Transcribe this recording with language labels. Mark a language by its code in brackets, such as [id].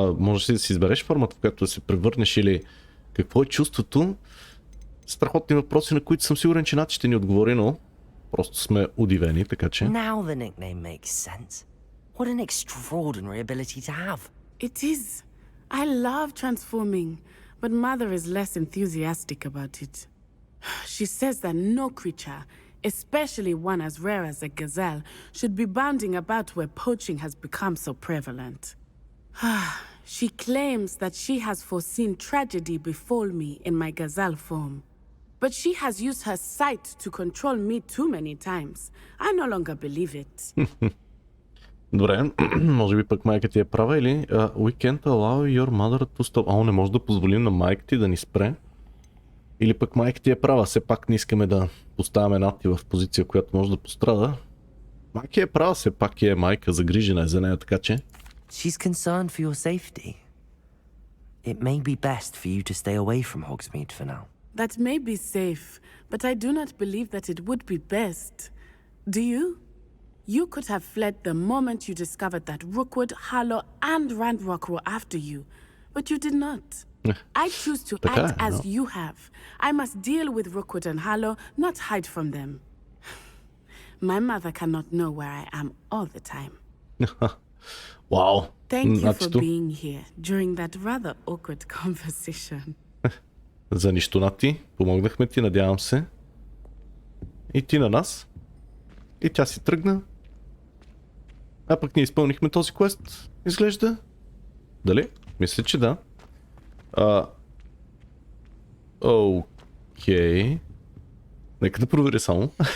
[bg] Можеш ли да си избереш формата, в която да се превърнеш или какво е чувството? Страхотни въпроси, на които съм сигурен, че Нати ще ни отговори, но просто сме удивени, така че... [en] Now the nickname makes sense. What an extraordinary ability to have. It is. I love transforming, but Mother is less enthusiastic about it. She says that no creature, especially one as rare as a gazelle, should be bounding about where poaching has become so prevalent. She claims that she has foreseen tragedy befall me in my gazelle form. But she has used her sight to control me too many times. I no longer believe it. [bg] Добре, може би пък майка ти е права или... [en] We can't allow your mother to stop. [bg] Не може да позволим на майка ти да ни спре. Или пък майка ти е права, все пак не искаме да поставяме Нати в позиция, която може да пострада. Майка е права, все пак е майка, загрижена е за нея, така че... [en] She's concerned for your safety. It may be best for you to stay away from Hogsmeade for now. That may be safe, but I do not believe that it would be best. Do you? You could have fled the moment you discovered that Rookwood, Harlow, and Randrock were after you, but you did not. I choose to act as you have. I must deal with Rookwood and Harlow, not hide from them. My mother cannot know where I am all the time. Вау. Thank you for being here during that rather awkward conversation. [bg] За нищо, Нати. Помогнахме ти, надявам се. И ти на нас. И тя си тръгна. А пък ние изпълнихме този квест. Изглежда. Дали? Мисля, че да. Окей. Нека да проверя само.